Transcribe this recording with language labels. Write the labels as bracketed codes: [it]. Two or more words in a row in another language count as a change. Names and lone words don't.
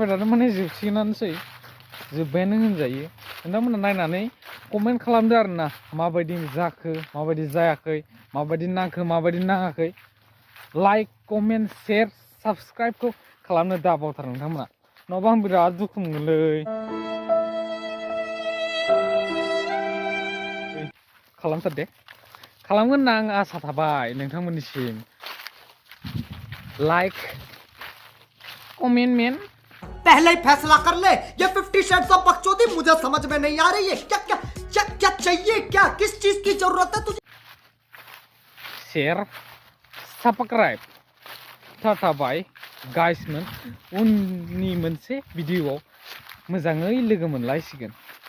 [brx] थादो माने जोबसिगोनानोसै जोब्बायानो होनजायो नोंथांमोना नायनानै कमेन्ट खालामदो आरोना माबायदि जाखो माबायदि जायाखै माबायदि नांखो माबायदि नाङाखै [en] like comment share [brx] साबस्क्राइबखौ खालामनो दाबावथार नोंथांमोना नङाबा आं बिराद दुखु मोनोलै खालामथार दे खालामगोन होनना आं आसा थाबाय नोंथांमोननिसिम [en] like comment [brx] मेन [hi] पहले ही फैसला कर ले ये 50 [en] shades of [hi] बकचोदी मुझे समझ में नहीं आ रही है क्या क्या क्या क्या चाहिए क्या किस चीज की जरूरत है तुझे [en] share subscribe [brx] थाबाय गाइसमोन उननि मोनसे भिडिअआव मोजाङै लोगो मोनलायसिगोन